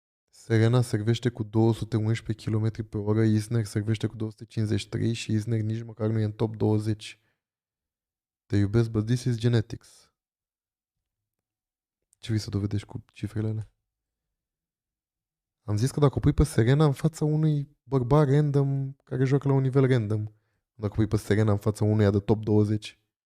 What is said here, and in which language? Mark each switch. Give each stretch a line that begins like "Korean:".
Romanian: Serena servește cu 211 km pe oră, Isner servește cu 253 și Isner nici măcar nu e în top 20. Te iubesc,
English: but this is genetics.
Romanian: Ce vrei să dovedești cu cifrele alea? Am zis că dacă o pui pe Serena în fața unui bărbat random care joacă la un nivel random, dacă o pui pe Serena în fața unuia de top 20.